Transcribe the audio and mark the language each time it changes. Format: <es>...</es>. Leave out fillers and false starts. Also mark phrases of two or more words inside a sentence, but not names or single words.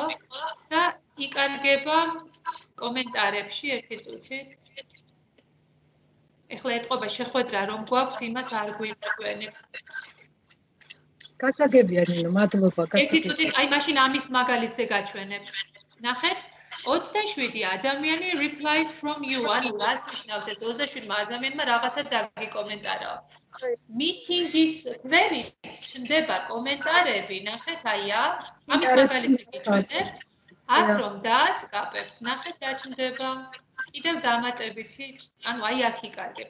<ka>და იკარგება კომენტარებში ერთი წუთით. ეხლა ეტყობა შეხვედრა რომ გვაქვს, იმას არ გვიყვენებს. გასაგებია ნინო, მადლობა. ერთი წუთით, აი მაშინ ამის მაგალითზე გაჩვენებთ. ნახეთ 27 ადამიანი</ka> <en>replies from you.</en> <ka>ანუ რას ნიშნავს ეს 27 ადამიანმა რაღაცა დაგიკომენტარა. Meeting-ის გვერდით ჩნდება კომენტარები, ნახეთ აი აქ. ამის მაგალითზე გიჩვენებთ. აქ რომ დააწყაპებთ, ნახეთ რა ჩნდება. კიდევ დამატებითი, ანუ აი აქ იკარგება.</ka>